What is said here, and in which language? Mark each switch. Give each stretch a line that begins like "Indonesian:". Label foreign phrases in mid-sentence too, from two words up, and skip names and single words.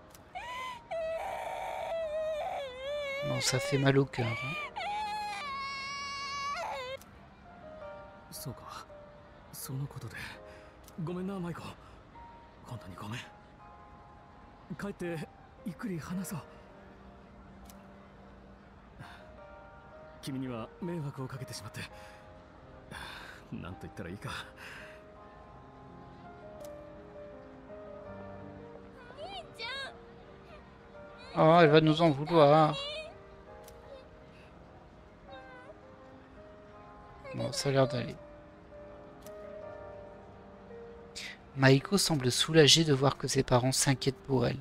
French: Non, ça fait mal au cœur. Hein.
Japanese: そうか。そのことでごめんなマイコ。本当にごめん。帰ってゆっくり話そう。君には迷惑をかけてしまって、なんと言ったらいいか。
French: Oh, elle va nous en vouloir. Bon, ça a l'air d'aller. Maiko semble soulagée de voir que ses parents s'inquiètent pour elle.